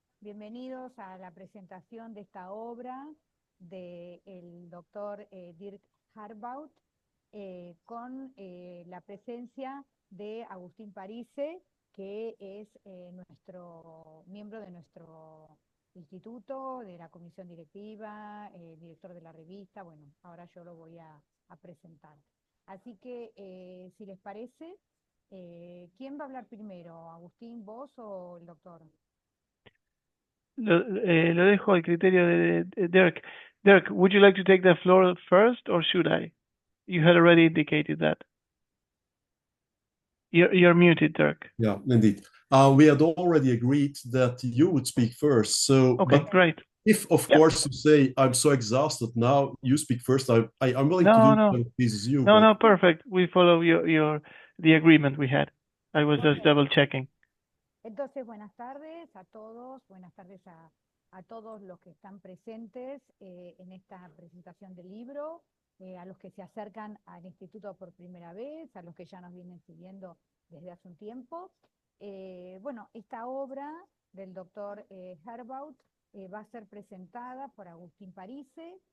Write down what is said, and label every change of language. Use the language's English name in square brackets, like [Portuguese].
[Spanish] Bienvenidos a la presentación de esta obra del doctor Dirk Heirbaut con la presencia de Agustín Parise, que es nuestro miembro de nuestro instituto, de la comisión directiva, director de la revista. Bueno, ahora yo lo voy a presentar. Así que, si les parece, ¿quién va a hablar primero? ¿Agustín, vos o el doctor? Lo dejo al criterio de Dirk. [English] Dirk, would you like to take the floor first, or should I? You had already indicated that. You're muted, Dirk. Yeah, indeed. We had already agreed that you would speak first. So, Okay, but great. if, of course, you say I'm so exhausted now, you speak first. I'm willing to do this as you. No, perfect. We follow the agreement we had. I was just double checking. [Spanish] Entonces, buenas tardes a todos, buenas tardes a todos los que están presentes en esta presentación del libro, a los que se acercan al instituto por primera vez, a los que ya nos vienen siguiendo desde hace un tiempo. Bueno, esta obra del doctor Heirbaut va a ser presentada por Agustín Parise.